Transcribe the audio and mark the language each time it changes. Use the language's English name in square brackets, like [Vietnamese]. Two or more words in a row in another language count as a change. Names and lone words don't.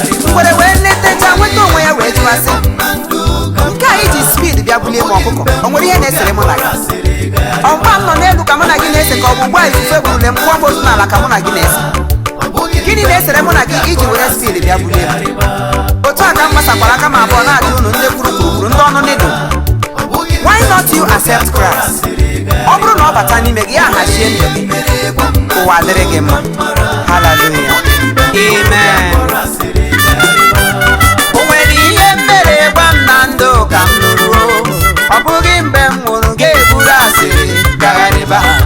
[Igbo] Ngwere wee letecha, nweta onwe ya wee jụwa sị, "Nke a iji speed bịa bulie m ọkụkọ, o nwere ihe na-esere mụ na gị? Ọ mgba m nọ n'elu ka mụ na gị na-ese ka ọ bụ ugbu a ifufe burule m, kụọ m ozu n'ala ka mụ na gị na-ese? Gịnị na-esere mụ na gị iji were speed bịa bulie m?" Otu a ka m gbasakwara aka m abụọ na-ajụ unu ndị kwuru kwuru kwuru, ndị ọnụ n'idu. [English] Why not you accept Christ? [Igbo] Ọ bụrụ na ọ bata n'ime gị, ya hazie ndụ gị. Ụwa dịrị gị mma. Hallelujah. Amen. O nwere ihe m mere gwa m na ndụ ka m nụrụ o. Ọ bụghị mgbe m nwụrụ ga-eburu asịrị gagharịba.